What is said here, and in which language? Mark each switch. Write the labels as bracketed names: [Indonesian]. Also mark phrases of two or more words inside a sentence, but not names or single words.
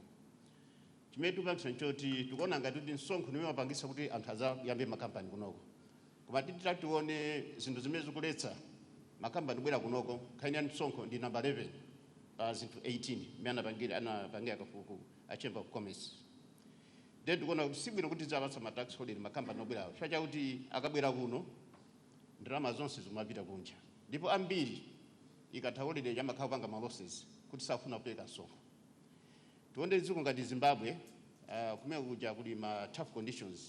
[Nyanja] Chimene tikupangisa nchoti tikuona ngati kuti msonkho nimene mapangisa kuti anthu azayambe makampani kunoko. Koma titione zinthu zimene zikuletsa makampani kubwera kunoko, nkhani ya msonkho ndi number 11 pa zinthu 18 imene anapangira kafukufuku a Chamber of Commerce. Then tikuona kuti sibwino kuti tidzapatsa ma [English] tax holiday [Nyanja] makampani obwerawo. Chifukwa chakuti akabwera kuno ndalama zonse zimapita kunja. Ndipo ambiri ikatha holiday yamakhala kupanga ma losses kuti safuna kupeka msonkho. Tione dziko ngati Zimbabwe kumene kuja kuli ma [English] tough conditions.